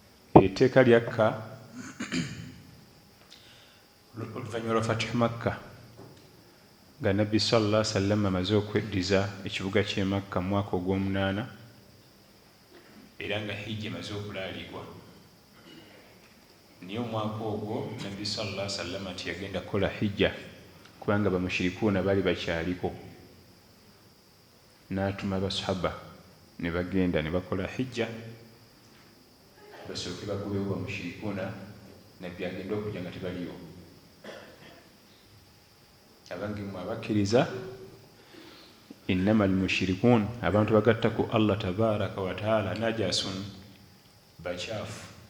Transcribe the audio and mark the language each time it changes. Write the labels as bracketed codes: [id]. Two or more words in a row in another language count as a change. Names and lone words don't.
[lg] etteeka lyakka oluvannyuma lwa Fatih Makka nga Nabbi [ar] صلى الله عليه وسلم [lg] amaze okweddiza ekibuga ky'e Makka mu mwaka ogw'omunaana era nga hijja emaze okulaalibwa. Niyo omwaka ogwo Nabbi [ar] صلى الله عليه وسلم [lg] nti yagenda kukola hijja kubanga bamushirikuuna baali bakyaliko, n'atuma abasahaba ne bagenda ne bakola hijja basooke bagobewo bamushirikuuna, Nabbi agenda okujja nga tebaliyo. Abange mu abakkiriza [ar] إنما المشركون, [lg] abantu bagatta ku [ar] الله تبارك وتعالى, [lg] najasun, bakyafu.